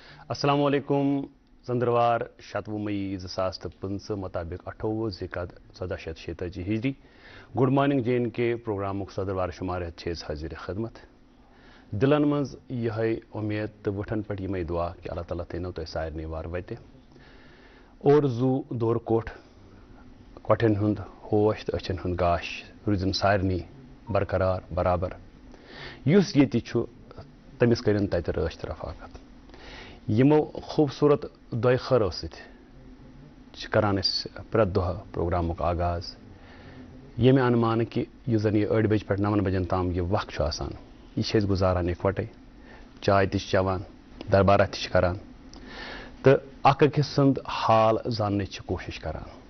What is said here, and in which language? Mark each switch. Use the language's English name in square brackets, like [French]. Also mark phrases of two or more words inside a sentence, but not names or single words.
[Arabic] السلام علیکم [Kashmiri] ژندروار شتوُہ مئی 2015 مطابق 28 ذِقعدہ 1436 ہجری [English] Good morning [Kashmiri] جے این کے پروگرامک ژندروار شمار ہیت حاضر خدمت دلن مز یہ امید تو وٹھن پہ یہ دعا کہ اللہ تعالیٰ تھو تہ سارے وار وتہ اور زو دور کوٹ کٹھن ہند ہوش تو اچھن ہند گاش روزن سارے برقرار برابر اس یہ تمس کرن تت رٲچھ رفاقت یمو خوبصورت دۄیہِ خٲرو سۭتۍ کران پرٛٮ۪تھ دۄہ پروگرامُک آغاز ییٚمہِ انمانہٕ کہِ یُس زن یہ 8 بجہِ پٮ۪ٹھ 9 بجن تام یہ وقت چھُ آسان یہ چھِ أسۍ گُزاران اِکوٹے چاے تہِ چھِ چٮ۪وان دربارہ تہِ چھِ کران تہٕ اکھ أکِس سُنٛد حال زاننٕچ چھِ کوٗشش کران